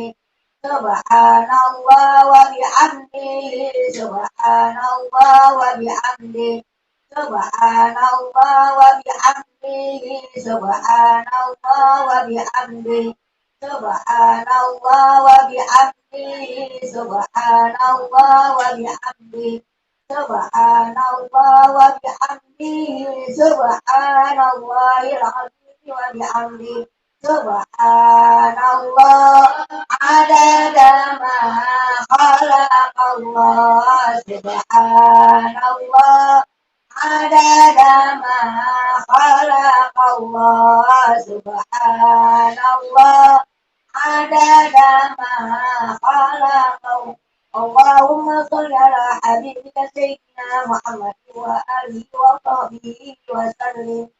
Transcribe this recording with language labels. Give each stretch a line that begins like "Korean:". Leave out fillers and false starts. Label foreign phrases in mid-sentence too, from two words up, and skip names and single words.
Arabic: سبحان الله وبحمده، سبحان الله وبحمده، سبحان الله وبحمده، سبحان الله وبحمده، سبحان الله وبحمده، سبحان الله وبحمده، سبحان الله وبحمده، سبحان الله العظيم وبحمده. سبحان الله عدد ما خلق الله. سبحان الله عدد ما خلق الله. سبحان الله عدد ما خلق الله. اللهم صل على حبيبك سيدنا محمد وعلى آله وصحبه وسلم.